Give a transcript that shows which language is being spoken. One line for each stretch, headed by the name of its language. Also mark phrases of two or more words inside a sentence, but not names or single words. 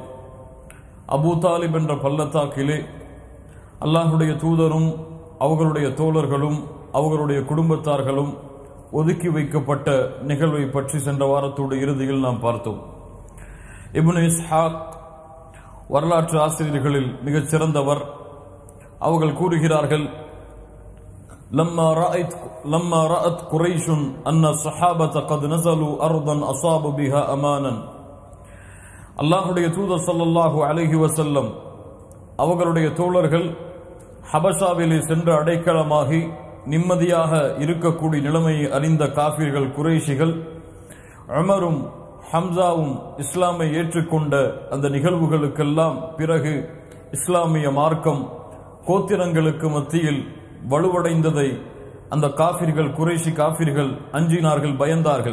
Tamil: அபூ தாலிப் என்ற பள்ளத்தாக்கிலே அல்லாஹுடைய தூதரும் அவர்களுடைய தோழர்களும் அவர்களுடைய குடும்பத்தார்களும் ஒதுக்கி வைக்கப்பட்ட நிகழ்வை பற்றி சென்ற வாரத்தோடு இறுதியில் நாம் பார்த்தோம். இப்னு இஸ்ஹாக் வரலாற்று ஆசிரியர்களில் மிகச் சிறந்தவர். அவர்கள் கூறுகிறார்கள்,
Arabic: لما رأت قريش أن الصحابة قد نزلوا أرضا أصابوا بها أمانا.
Tamil: அல்லாஹுடைய தூதர்
Arabic: صلى الله عليه وسلم
Tamil: அவர்களுடைய தோழர்கள் ஹபஷாவிலே சென்று அடைக்கலமாகி நிம்மதியாக இருக்கக்கூடிய நிலைமையை அறிந்த காஃபிர்கள் குறைஷிகள் உமரும் ஹம்சாவும் இஸ்லாமை ஏற்றுக்கொண்ட அந்த நிகழ்வுகளுக்கெல்லாம் பிறகு இஸ்லாமிய மார்க்கம் கோத்திரங்களுக்கு மத்தியில் வலுவடைந்ததை அந்த காஃபிர்கள் குறைஷி காஃபிர்கள் அஞ்சினார்கள், பயந்தார்கள்.